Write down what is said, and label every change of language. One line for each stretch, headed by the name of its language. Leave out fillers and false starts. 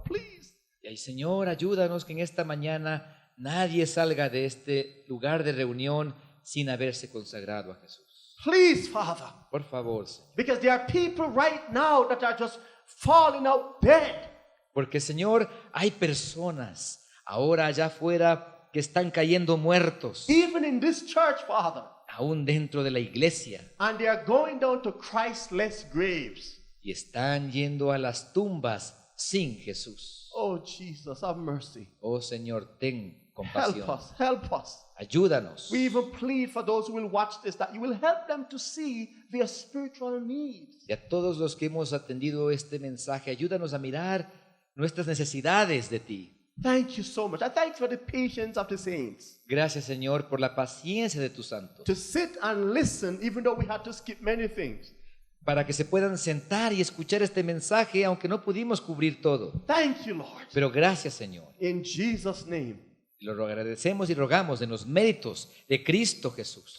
English: Please.
Spanish: Y ay, Señor, ayúdanos que en esta mañana nadie salga de este lugar de reunión sin haberse consagrado a Jesús.
English: Please, Father.
Spanish: Por favor, Señor.
English: Because there are people right now that are just falling out dead.
Spanish: Porque, Señor, hay personas ahora allá afuera que están cayendo muertos,
English: Even in this church, Father.
Spanish: aún dentro de la iglesia,
English: And they are going down to Christless graves.
Spanish: y están yendo a las tumbas sin Jesús.
English: Oh, Jesus, have mercy.
Spanish: Oh, Señor, ten
English: Help
Spanish: compasión.
English: us. Help us.
Spanish: Ayúdanos.
English: We even plead for those who will watch this that you will help them to see their spiritual needs.
Spanish: Y a todos los que hemos atendido este mensaje, ayúdanos a mirar nuestras necesidades de ti.
English: Thank you so much. I thank you for the patience of the saints.
Spanish: Gracias, Señor, por la paciencia de tus santos,
English: To sit and listen, even though we had to skip many things.
Spanish: para que se puedan sentar y escuchar este mensaje, aunque no pudimos cubrir todo.
English: Thank you, Lord.
Spanish: Pero gracias, Señor.
English: In Jesus' name.
Spanish: Lo agradecemos y rogamos en los méritos de Cristo Jesús.